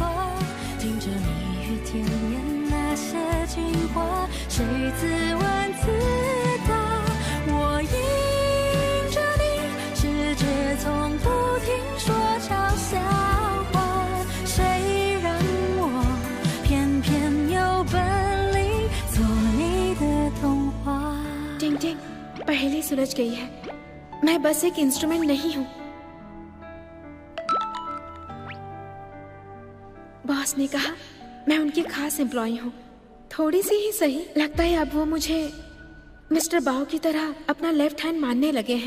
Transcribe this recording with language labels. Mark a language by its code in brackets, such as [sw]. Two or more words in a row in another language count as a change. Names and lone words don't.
[zh] 听着蜜语甜言那些情话，谁自问自答。我迎着你，世界从不停说嘲笑话。谁让我偏偏有本领做你的童话？ [hi] टिंग टिंग, पहेली सुलझ गई है। मैं बस एक इंस्ट्रूमेंट नहीं हूँ। बॉस ने कहा मैं उनकी खास एम्प्लॉय हूँ। थोड़ी सी ही सही, लगता है अब वो मुझे मिस्टर बाओ की तरह अपना [en] left hand [hi] मानने लगे हैं।